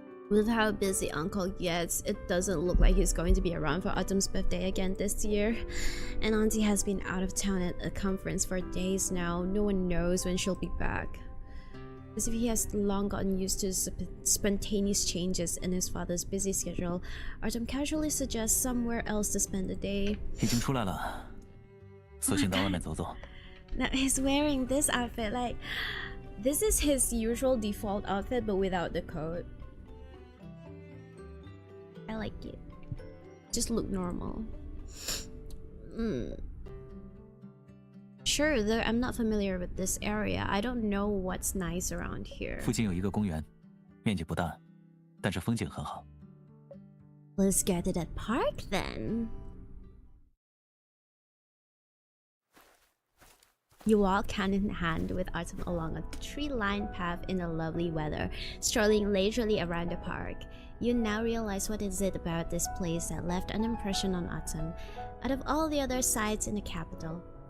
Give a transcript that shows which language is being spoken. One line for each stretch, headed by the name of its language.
English: With how busy Uncle gets, it doesn't look like he's going to be around for Autumn's birthday again this year. And Auntie has been out of town at a conference for days now. No one knows when she'll be back. As if he has long gotten used to spontaneous changes in his father's busy schedule, Autumn casually suggests somewhere else to spend the day.
Chinese: 已经出来了，索性到外面走走。
English: Now he's wearing this outfit, like this is his usual default outfit but without the coat. I like it. Just look normal. Sure, though I'm not familiar with this area. I don't know what's nice around here.
Chinese: 附近有一个公园，面积不大，但是风景很好。
English: Let's go to that park then. You walk hand in hand with Autumn along a tree-lined path in the lovely weather, strolling leisurely around the park. You now realize what is it about this place that left an impression on Autumn, out of all the other sites in the capital.